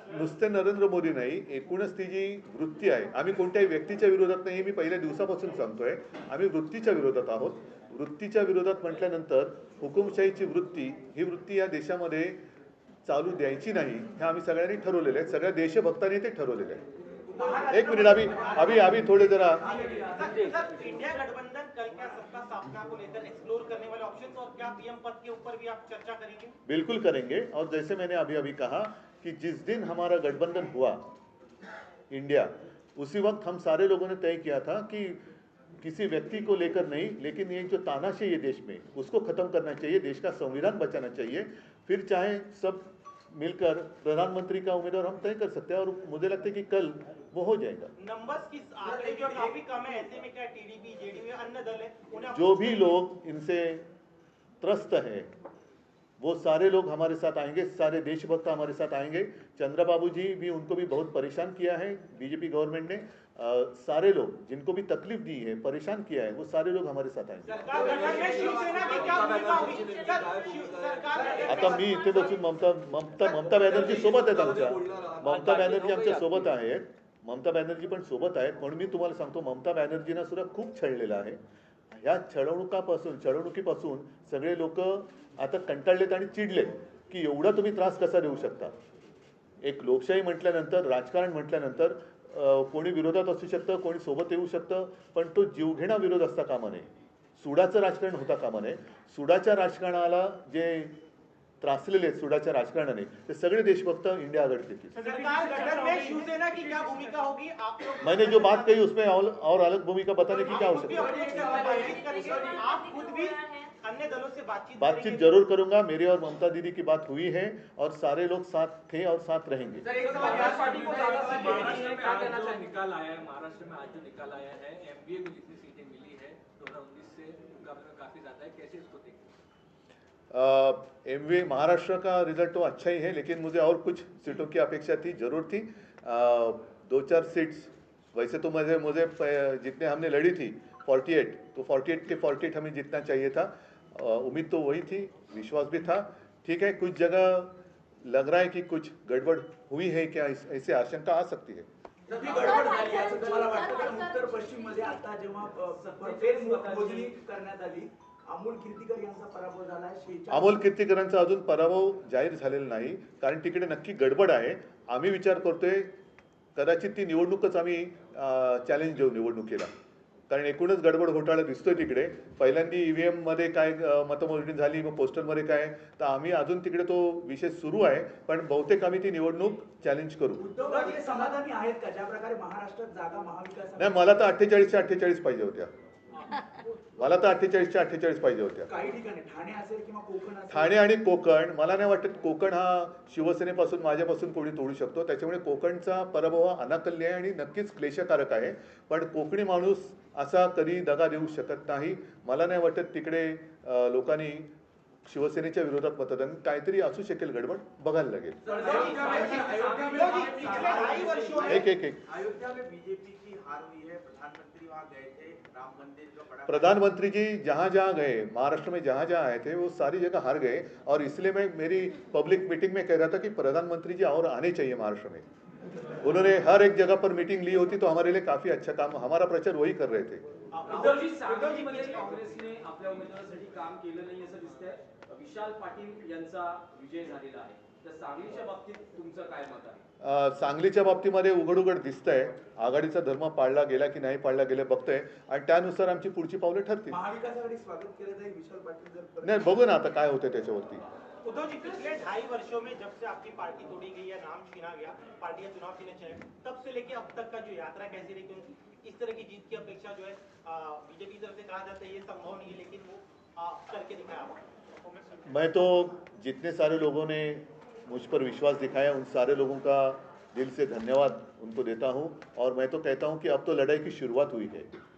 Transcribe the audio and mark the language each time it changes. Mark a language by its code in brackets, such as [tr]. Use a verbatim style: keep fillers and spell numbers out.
[mr] नुसते नरेंद्र मोदी नाही, एकूणच ती जी वृत्ती आहे, आम्ही कोणत्याही व्यक्तीच्या विरोधात नाही हे मी पहिल्या दिवसापासून सांगतोय. आम्ही वृत्तीच्या विरोधात आहोत. वृत्तीच्या विरोधात म्हटल्यानंतर हुकुमशाहीची वृत्ती, ही वृत्ती या देशामध्ये चालू द्यायची नाही हे आम्ही सगळ्यांनी ठरवलेलं आहे, सगळ्या देशभक्तांनी ते ठरवलेलं आहे. एक मिनिट, आम्ही आम्ही आम्ही थोडे जरा [hi] इंडिया गठबंधन कल क्या सत्ता स्थापना को लेकर एक्सप्लोर करने वाले ऑप्शंस और क्या पीएम पद के ऊपर भी आप चर्चा करेंगे? बिल्कुल करेंगे. और जैसे मैंने अभी अभी कहा कि जिस दिन हमारा गठबंधन हुआ इंडिया, उसी वक्त हम सारे लोगों ने तय किया था कि किसी व्यक्ति को लेकर नहीं, लेकिन ये जो तानाशाही है देश में उसको ख़त्म करना चाहिए, देश का संविधान बचाना चाहिए. फिर चाहे सब मिलकर प्रधानमंत्री का उम्मीदवार हम तय कर सकते हैं और मुझे लगता है कि कल वो हो जाएगा. नंबर्स की आंकड़े जो काफी कम है, ऐसे में क्या टीडीपी जेडीयू अन्य दल है उन्हें जो भी लोग इनसे त्रस्त है वो सारे लोग हमारे साथ आएंगे, सारे देशभक्त हमारे साथ आएंगे. चंद्रबाबू जी भी, उनको भी बहुत परेशान किया है बीजेपी गवर्नमेंट ने. अ, सारे लोग जिनको भी तकलीफ दी है, परेशान किया है, वो सारे लोग हमारे साथ आएंगे. सरकार गठन में शिवसेना की क्या भूमिका होगी? सर, शिव- सरकार गठन [mr] आता मी इथे बसून ममता ममता ममता बॅनर्जी सोबत आहेत आमच्या, ममता बॅनर्जी आमच्या सोबत आहेत, ममता बॅनर्जी पण सोबत आहेत. म्हणून मी तुम्हाला सांगतो, ममता बॅनर्जींना सुद्धा खूप छळलेलं आहे. ह्या छळवणुकापासून छळवणुकीपासून सगळे लोक आता कंटाळलेत आणि चिडलेत की एवढा तुम्ही त्रास कसा देऊ शकता. एक लोकशाही म्हटल्यानंतर, राजकारण म्हटल्यानंतर अ, कोणी विरोधात असू शकतं, कोणी सोबत येऊ शकतं, पण तो जीवघेणा विरोध असता कामा नये, सुडाचं राजकारण होता कामा नये. सुडाच्या राजकारणाला जे त्रासलेले आहेत सुडाच्या राजकारणाने ते सगळे देशभक्त इंडिया आघाडीत येतील. [hi] सरकार गठन में शिवसेना की क्या भूमिका होगी? आप लोग मैंने जो बात कही उसमें और, और अलग भूमिका बताने की क्या आप खुद भी आवश्यकता है? अपने एक साथ बातचीत करेंगे, आप खुद भी अन्य दलों से बातचीत बातचीत करेंगे? जरूर करूंगा. मेरी और ममता दीदी की बात हुई है और सारे लोग साथ थे और साथ रहेंगे. महाराष्ट्र में आज जो निकाल आया है, महाराष्ट्र में आज जो निकाल आया है, एमबीए को जितनी सीटें मिली है दो हजार उन्नीस से मुकाबले में काफी ज्यादा है, कैसे इसको देखते हैं? एम वी महाराष्ट्र का रिजल्ट तो अच्छा ही है, लेकिन मुझे और कुछ सीटों की अपेक्षा थी, जरूर थी। अ, दो चार सीट्स वैसे तो मुझे मुझे प- जितने हमने लड़ी थी अड़तालीस, तो अड़तालीस के अड़तालीस हमें जितना चाहिए था। अ, उम्मीद तो वही थी, विश्वास भी था। ठीक है, कुछ जगह लग रहा है कि कुछ गड़बड़ हुई है क्या, इस- ऐसी आशंका आ सकती है। [mr] तर ती गडबड झाली असं तुम्हाला वाटतं, कारण उत्तर पश्चिम मध्ये आता जेव्हा अ, भरपेट मो- मोजणी करण्यात आली, अमोल कीर्तिकर यांचा पराभव झाला शेहेचाळीस. अमोल कीर्तिकरांचा अजून पराभव जाहीर झालेला नाही, कारण तिकडे नक्की गडबड आहे. आम्ही विचार करतोय कदाचित ती निवडणूकच आम्ही चॅलेंज देऊ निवडणुकीला, कारण एकूणच गडबड घोटाळा दिसतोय तिकडे. पहिल्यांदा ई व्ही एममध्ये काय अ, मतमोजणी झाली, मग पोस्टलमध्ये काय, तर आम्ही अजून तिकडे तो विषय सुरू आहे, पण बहुतेक आम्ही ती निवडणूक चॅलेंज करू. उद्धव ठाकरे समाधानी आहेत का ज्या प्रकारे महाराष्ट्रात जागा नाही, महाविकास मला तर अठ्ठेचाळीसच्या अठ्ठेचाळीस पाहिजे होत्या, मला तर अठ्ठेचाळीसच्या अठ्ठेचाळीस पाहिजे होत्या. काही ठिकाणी ठाणे असेल किंवा कोकण असेल, ठाणे आणि कोकण, मला नाही वाटत कोकण हा शिवसेनेपासून माझ्यापासून कोणी तोडू शकतो, त्याच्यामुळे कोकणचा पराभव हा अनाकल्य आहे आणि नक्कीच क्लेशकारक आहे. पण कोकणी माणूस असा कधी दगा देऊ शकत नाही. मला नाही वाटत तिकडे अं, लोकांनी शिवसेनेच्या विरोधात मतदान, काहीतरी असू शकेल गडबड, बघायला लागेल. एक एक एक [hi] अयोध्या में बीजेपी की हार हुई है, प्रधानमंत्री वहाँ गए थे, राम मंदिर का बड़ा प्रधानमंत्री जी जहाँ जहाँ गए, महाराष्ट्र में जहाँ जहाँ आए थे, वो सारी जगह हार गए, और इसलिए मैं मेरी पब्लिक मीटिंग में कह रहा था कि प्रधानमंत्री जी और आने चाहिए महाराष्ट्र में। उन्होंने हर एक जगह पर मीटिंग ली होती तो हमारे लिए काफ़ी अच्छा काम, हमारा प्रचार वही कर रहे थे। [mr] उद्धवजी, सांगलीमध्ये काँग्रेसने आपल्या उमेदवारासाठी काम केलं नाही असं दिसतंय. विशाल पाटील यांचा विजय झालेला आहे, तर सांगलीच्या बाबतीत तुमचं काय मत आहे? अ, सांगलीच्या बाबतीमध्ये उघडउघड दिसतंय आघाडीचा धर्म पाळला गेला की नाही पाळला गेला बघतंय, आणि त्यानुसार आमची पुढची पावलं ठरतील. महाविकास आघाडी स्वागत केलं जाईल विशाल पाटील जर परत- नाही, बघू ना आता काय होतं त्याच्यावरती. [hi] उद्धव जी, पिछले ढाई वर्षों में जब से आपकी पार्टी तोड़ी गई या नाम छीना गया, पार्टी का चुनाव छीना गया, तब से लेके अब तक का जो यात्रा कैसी रही, क्योंकि इस तरह की जीत की अपेक्षा जो है बीजेपी की तरफ से कहा जाता है ये संभव नहीं है, लेकिन वो आ, करके दिखाया आपने। मैं तो जितने सारे लोगों ने मुझ पर विश्वास दिखाया उन सारे लोगों का दिल से धन्यवाद उनको देता हूँ, और मैं तो कहता हूँ कि अब तो लड़ाई की शुरुआत हुई है।